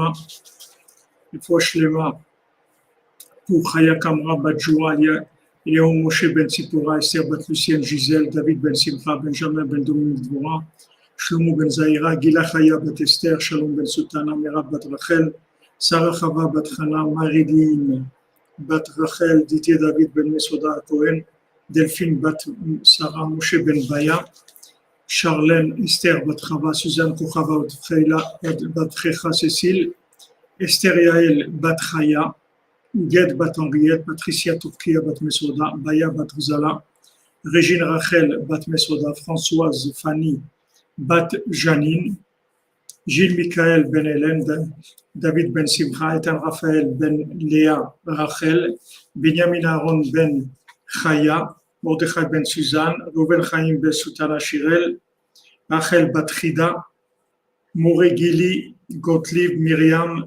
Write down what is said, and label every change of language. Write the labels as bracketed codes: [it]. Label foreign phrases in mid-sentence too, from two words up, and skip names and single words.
[fr] Shlema pour Chaya Kamra Bat Joua, Léon Moshe Ben Tzipora, Esther Bat Lucienne Gisèle, David Ben Simcha, Benjamin Ben Dominique Dvora, Shlomo ben Zahira, Gila Chaya bat Esther, Shalom ben Sultana, Merab bat Rachel, Sarah Chava bat Chana, Maridine bat Rachel, Didier David ben Mesoda Cohen, Delphine bat Sarah, Moshe ben Baya, Charlène Esther bat Chava, Suzanne Kochava bat Checha Cécile, Esther Yael bat Chaya, Ged bat Henriette, Patricia Turkia bat Mesoda, Baya bat Zala, Régine Rachel bat Mesoda, Françoise Fanny Bat Janine, Gilles Michael Ben Hélène, David Ben Simcha, Ethan Raphaël Ben Léa Rachel, Benjamin Aaron Ben Chaya, Mordechai Ben Suzanne, Reuven Chaim Ben Soutana Shirel, Rachel Bat Chida, Moré Gili Gottlieb Myriam